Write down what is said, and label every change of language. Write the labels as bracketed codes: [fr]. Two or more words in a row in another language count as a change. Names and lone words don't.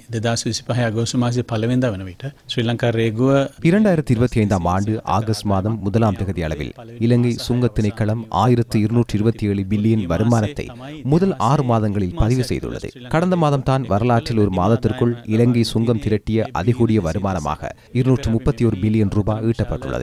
[si] දෙදස් විසිපහ අගෝස්තු මාසේ පළවෙනිදා වන විට ශ්‍රී ලංකා රේගුව [ta] 2025ஆம் ஆண்டு ஆகஸ்ட் மாதம் 1ஆம் தேதி அளவில் இலங்கை சுங்கத் திணைக்களம் 1227 பில்லியன் வருமானத்தை முதல் 6 மாதங்களில் பதிவு செய்துள்ளது. கடந்த மாதம் தான் வரலாற்றில் ஒரு மாதத்திற்குள் இலங்கை சுங்கம் திரட்டிய அதிகூடிய வருமானமாக 231 பில்லியன் ரூபாய் ஈட்டப்பட்டுள்ளது.